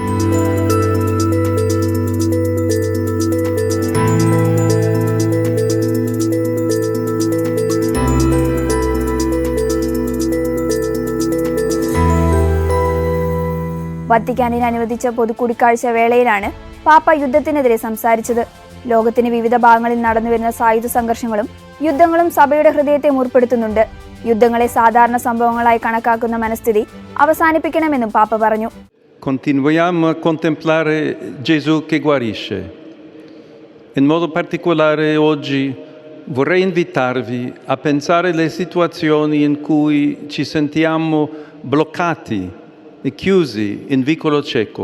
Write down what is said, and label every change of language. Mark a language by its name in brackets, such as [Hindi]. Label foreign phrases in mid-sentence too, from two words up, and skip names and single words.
[Malayalam] വത്തിക്കാനിൽ അനുവദിച്ച പൊതുകൂടിക്കാഴ്ച വേളയിലാണ് പാപ്പ യുദ്ധത്തിനെതിരെ സംസാരിച്ചത്. ലോകത്തിന് വിവിധ ഭാഗങ്ങളിൽ നടന്നുവരുന്ന സായുധ സംഘർഷങ്ങളും യുദ്ധങ്ങളും സഭയുടെ ഹൃദയത്തെ മുറിപ്പെടുത്തുന്നുണ്ട്. യുദ്ധങ്ങളെ സാധാരണ സംഭവങ്ങളായി കണക്കാക്കുന്ന മനസ്ഥിതി അവസാനിപ്പിക്കണമെന്നും പാപ്പ പറഞ്ഞു. [Italian] Continuiamo a contemplare Gesù che guarisce. In modo particolare oggi vorrei invitarvi a pensare alle situazioni in cui ci sentiamo bloccati e chiusi in vicolo cieco.